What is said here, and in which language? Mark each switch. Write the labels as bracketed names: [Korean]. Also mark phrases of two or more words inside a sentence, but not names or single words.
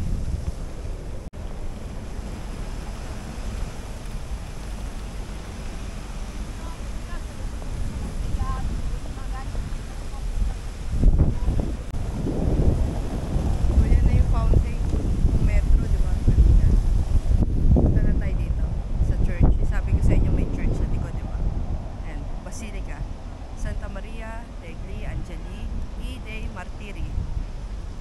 [Filipino] So, yan na yung fountain ng metro, di ba? Kanina. Punta na tayo dito sa church. Sabi ko sa inyo may church sa likod, di ba? [English] And Basilica Santa Maria degli Angeli e dei Martiri.